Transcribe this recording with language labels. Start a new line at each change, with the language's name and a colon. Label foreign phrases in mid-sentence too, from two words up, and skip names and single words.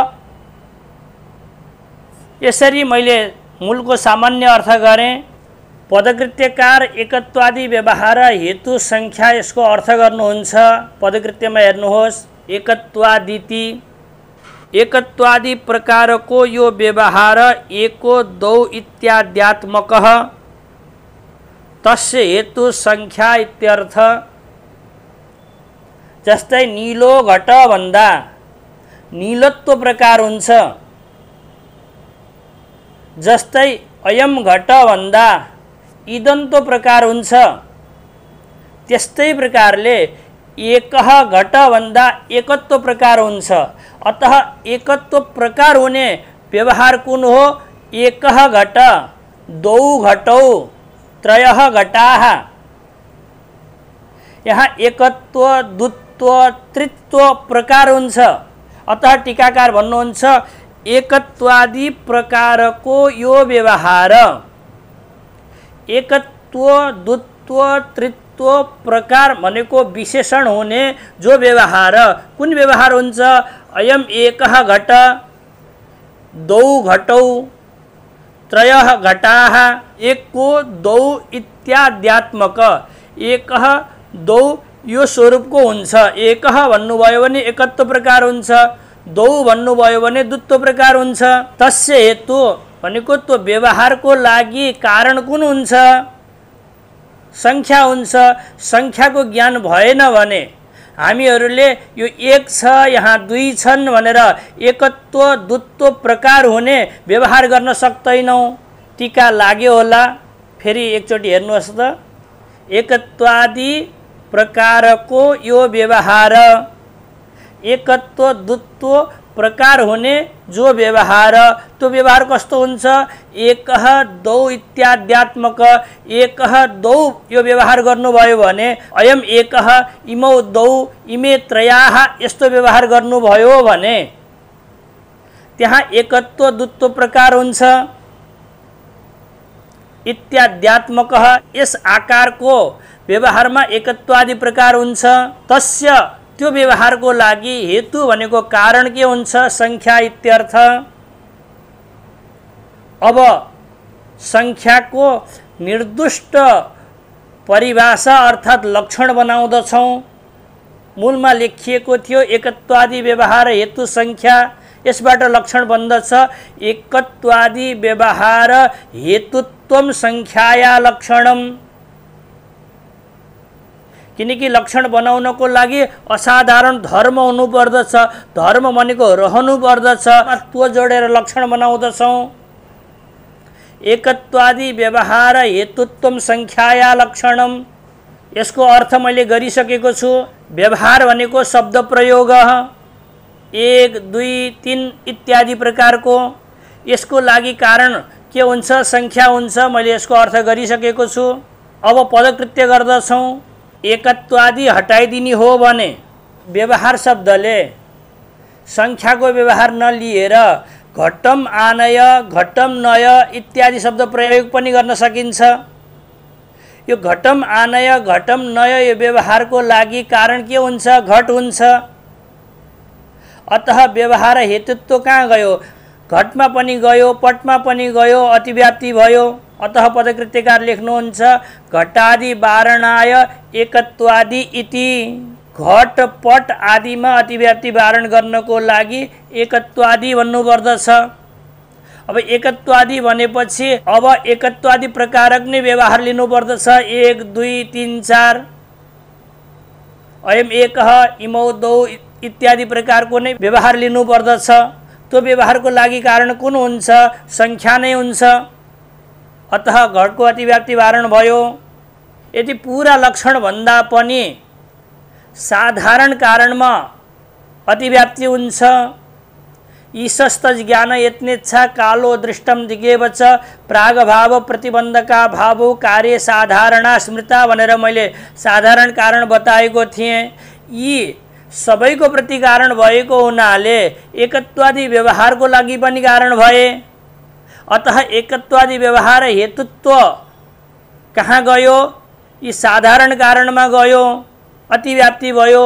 Nepali: यसरी मैले मूलको सामान्य अर्थ गरेँ। पदकृत्यकार
Sanskrit: एकत्वादि व्यवहार हेतु संख्या
Nepali: यसको अर्थ गर्नुहुन्छ। पदकृत्यमा हेर्नुहोस्,
Sanskrit: एकत्वादिति एकत्वादि
Nepali: प्रकारको यो व्यवहार
Sanskrit: एको दौ इत्याद्यात्मकः तस्य हेतु संख्या इत्यर्थ।
Nepali: जस्तै नीलो घट भन्दा नीलत्व प्रकार हुन्छ, जस्तै
Sanskrit: अयम घट
Nepali: भन्दा इदन्तो प्रकार हुन्छ। त्यस्तै प्रकारले
Sanskrit: एकः घट
Nepali: भन्दा एकत्व प्रकार हुन्छ। अतः एकत्व प्रकार हुने व्यवहार कुन हो?
Sanskrit: एकः घट, द्वौ घटौ, त्रयः घटाः।
Nepali: यहाँ एकत्व द्वत्व त्रित्व प्रकार हुन्छ। अतः टीकाकार भन्नुहुन्छ एकत्वादि प्रकारको यो व्यवहार, एकत्व द्वत्व त्रित्व प्रकार भनेको विशेषण हुने जो व्यवहार, कुन व्यवहार हुन्छ?
Sanskrit: अयम एकः घट, द्वौ घटौ, त्रयः घटाः, एको द्वौ इत्याद्यात्मक। एकः द्वौ
Nepali: यो स्वरूपको हुन्छ। एकः भन्नुभयो भने एकत्व प्रकार हुन्छ, द्वौ भन्नुभयो भने द्वत्व प्रकार हुन्छ। तस्य हेतु भनेको त्यो व्यवहारको लागि कारण कुन हुन्छ? संख्या हुन्छ। संख्याको ज्ञान भएन भने हामीहरूले यो एक छ यहाँ दुई छन् भनेर एकत्व द्वत्व प्रकार हुने व्यवहार गर्न सक्दैनौँ। टीका लाग्यो होला, फेरि एकचोटि हेर्नुहोस् त। एकत्वादि प्रकारको यो व्यवहार, एकत्व द्वत्व प्रकार हुने जो व्यवहार, त्यो व्यवहार कस्तो हुन्छ?
Sanskrit: एकः द्वौ इत्याद्यात्मक। एकः द्वौ
Nepali: यो व्यवहार गर्नुभयो भने
Sanskrit: अयम एकः, इमौ द्वौ, इमे त्रयाः
Nepali: यस्तो व्यवहार गर्नुभयो भने त्यहाँ एकत्व द्वत्व प्रकार हुन्छ। इत्याद्यात्मकः यस आकारको व्यवहारमा एकत्वादि प्रकार हुन्छ। तस्य त्यो व्यवहारको लागि हेतु भनेको कारण के हुन्छ?
Sanskrit: संख्या इत्यर्थ।
Nepali: अब संख्याको निर्दिष्ट परिभाषा अर्थात् लक्षण बनाउँदछौँ। मूलमा लेखिएको थियो
Sanskrit: एकत्वादि व्यवहार हेतु संख्या,
Nepali: यसबाट लक्षण बन्दछ
Sanskrit: एकत्वादि व्यवहार हेतुत्वम संख्याया लक्षणम।
Nepali: किनकि लक्षण बनाउनको लागि असाधारण धर्म हुनुपर्दछ। धर्म भनेको रहनु पर्दछ, त्यो जोडेर लक्षण बनाउँदछौँ।
Sanskrit: एकत्वादि व्यवहार हेतुत्वम संख्याया लक्षणम,
Nepali: यसको अर्थ मैले गरिसकेको छु। व्यवहार भनेको शब्द प्रयोग 1, 2, 3 इत्यादि प्रकारको। यसको लागि कारण के हुन्छ? संख्या हुन्छ। मैले यसको अर्थ गरिसकेको छु। अब पदकृत्य गर्दछौँ। एकत्वादि हटाइदिने हो भने व्यवहार शब्दले संख्याको व्यवहार नलिएर
Sanskrit: घटम आनय, घटम नय
Nepali: इत्यादि शब्द प्रयोग पनि गर्न सकिन्छ। यो
Sanskrit: घटम आनय, घटम नय
Nepali: यो व्यवहारको लागि कारण के हुन्छ? घट हुन्छ। अतः व्यवहार हेतुत्व कहाँ गयो? घटमा पनि गयो, पटमा पनि गयो, अतिव्याप्ति भयो। अतः पदकृत्यकार लेख्नुहुन्छ
Sanskrit: घटादि वारणाय एकत्वादि इति।
Nepali: घट पट आदिमा अतिव्याप्ति वारण गर्नको लागि एकत्वादि भन्नुपर्दछ। अब एकत्वादि भनेपछि अब एकत्वादि प्रकारक नै व्यवहार लिनुपर्दछ। 1, 2, 3, 4
Sanskrit: अयम एकः इमौ द्वौ
Nepali: इत्यादि प्रकारको नै व्यवहार लिनुपर्दछ। त्यो व्यवहारको लागि कारण कुन हुन्छ? संख्या नै हुन्छ। अतः घटको अतिव्याप्ति वारण भयो। यदि पूरा लक्षण भन्दा पनि साधारण कारणमा अतिव्याप्ति हुन्छ।
Sanskrit: ईशस्त ज्ञान यत्नेच्छा कालो दृष्टम दिगेवच प्रागभाव प्रतिबन्धका भावो कार्य साधारणा स्मृता
Nepali: भनेर मैले साधारण कारण बताएको थिएँ। यी सबैको प्रति कारण भएको हुनाले एकत्वादि व्यवहारको लागि पनि कारण भए। अतः एकत्वादि व्यवहार हेतुत्व कहाँ गयो? यी साधारण कारणमा गयो। अतिव्याप्ति भयो।